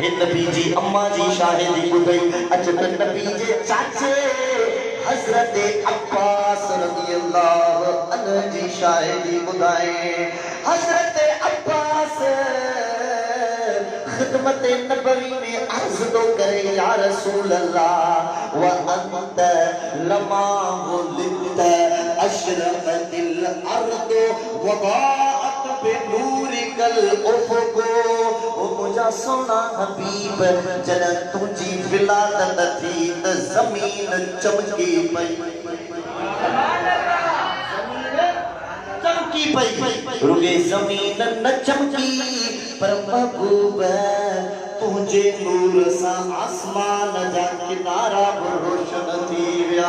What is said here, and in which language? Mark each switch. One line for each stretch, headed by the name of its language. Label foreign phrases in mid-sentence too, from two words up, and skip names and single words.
Sindhi: हे नबी जी अम्मा जी शाहिदी ॿुधई अच त नबी जे चाचे हज़रत अब्बास रज़ी अल्लाह अन्हु जी शाहिदी ॿुधाए। हज़रत अब्बास खिदमत नबवी में अर्ज़ तो करे
Arabic: يا رسول الله وأنت لما ولدت أشرقت الأرض وضاءت بنورك الأفق.
Sindhi: ओ मुझा सोना हबीब जॾहिं तुंहिंजी विलादत थी त ज़मीन चमकी पई चमकी पई रुगे ज़मीन न चमकी पर महबूब तुझे नूर सां आसमान जा किनारा बि रोशन थी विया।